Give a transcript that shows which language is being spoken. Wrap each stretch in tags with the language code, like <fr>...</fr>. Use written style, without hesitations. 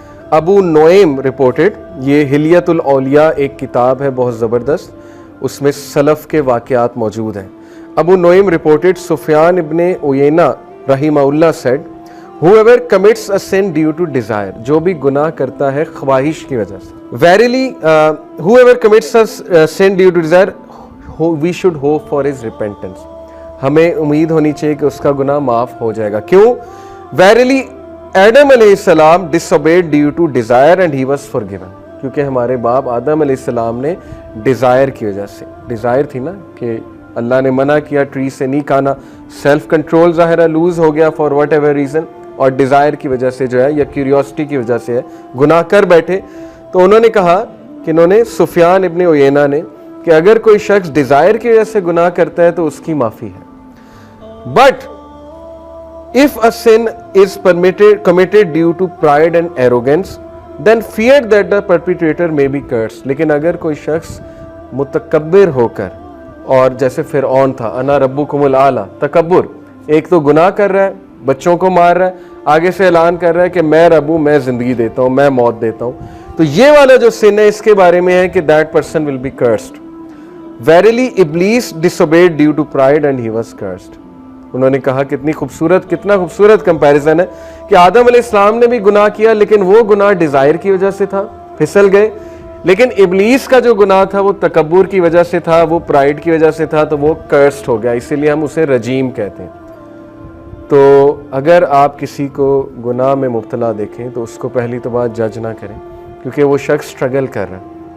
<ur>ابو نعیم reported, یہ حلیۃ الاولیاء ایک کتاب ہے بہت زبردست, اس میں سلف کے واقعات موجود ہیں. ابو نعیم رپورٹڈ سفیان ابن عیینہ رحمہ اللہ</ur> <en>said, whoever commits a sin due to desire,</en> <ur>جو بھی گناہ کرتا ہے خواہش کی وجہ سے.</ur> <en>Verily, whoever commits a sin due to desire, we should hope for his repentance.</en> <ur>ہمیں امید ہونی چاہیے کہ اس کا گناہ معاف ہو جائے گا. کیوں؟</ur> <en>Verily, Adam علیہ السلام disobeyed due to desire and he was forgiven.</en> <ur>کیونکہ ہمارے باپ آدم علیہ السلام نے ڈیزائر کی وجہ سے, ڈیزائر تھی نا کہ اللہ نے منع کیا ٹری سے نہیں کھانا, سیلف کنٹرول ظاہرہ لوز ہو گیا فار واٹ ایور ریزن, اور ڈیزائر کی وجہ سے جو ہے یا کیوریوسٹی کی وجہ سے ہے گناہ کر بیٹھے. تو انہوں نے کہا کہ انہوں نے سفیان ابن عیینہ نے کہ اگر کوئی شخص ڈیزائر کی وجہ سے گناہ کرتا ہے تو اس کی معافی ہے. But</ur> <en>if a sin is committed due to pride and arrogance, then fear that the perpetrator may be cursed.</en> <ur>لیکن اگر کوئی شخص متکبر ہو کر, اور جیسے فرعون تھا,</ur> <ar>انا ربکم الاعلی,</ar> <ur>تکبر, ایک تو گناہ کر رہا ہے, بچوں کو مار رہا ہے, آگے سے اعلان کر رہا ہے کہ میں رب ہوں, میں زندگی دیتا ہوں, میں موت دیتا ہوں. تو یہ والا جو سن ہے اس کے بارے میں ہے کہ</ur> <en>that person will be cursed. Verily Iblis disobeyed due to pride and he was cursed.</en> <ur>انہوں نے کہا کتنا خوبصورت کمپیریزن ہے کہ آدم علیہ السلام نے بھی گناہ کیا, لیکن وہ گناہ ڈیزائر کی وجہ سے تھا, پھسل گئے. لیکن ابلیس کا جو گناہ تھا وہ تکبر کی وجہ سے تھا, وہ پرائڈ کی وجہ سے تھا, تو وہ کرسڈ ہو گیا. اسی لیے ہم اسے رجیم کہتے ہیں. تو اگر آپ کسی کو گناہ میں مبتلا دیکھیں تو اس کو پہلی تو بات جج نہ کریں, کیونکہ وہ شخص سٹرگل کر رہا ہے.</ur>